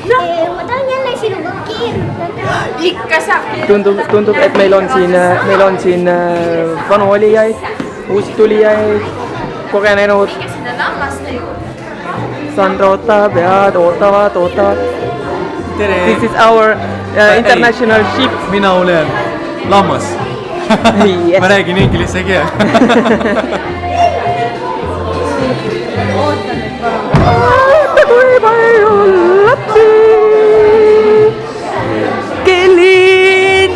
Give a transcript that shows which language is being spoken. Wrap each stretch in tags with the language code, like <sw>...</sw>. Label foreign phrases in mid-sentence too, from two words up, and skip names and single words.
<et>Ma tahan jälle sinuga keerutada. Ikka saab. Tundub, et meil on siin vanu olijaid, uusi tulijaid, kogenenud. Sandra ootab ja ootavad. Tere!</et> <en>This is our international ship.</en> <et>Mina olen lammas.</et> <en>Yes.</en> <et>Ma räägin inglise keel. Kui palju lapsi! Kelly!</et>